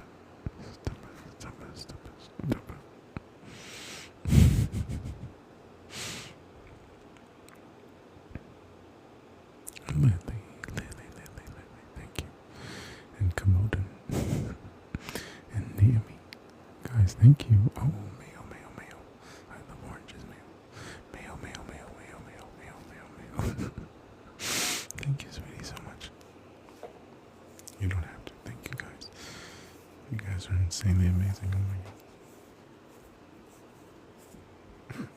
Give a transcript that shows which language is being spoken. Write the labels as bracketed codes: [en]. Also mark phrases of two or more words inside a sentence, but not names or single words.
[en] Stop it. Stop it. Stop it. Stop it. Lily, thank you. And Komodo. And Naomi. Guys, thank you. Oh, mayo, mayo, mayo. I love oranges, mayo. Mayo, mayo, mayo, mayo, mayo, mayo, mayo, mayo. Thank you, sweetie, so much. You don't have to. Thank you, guys. You guys are insanely amazing. Oh my god.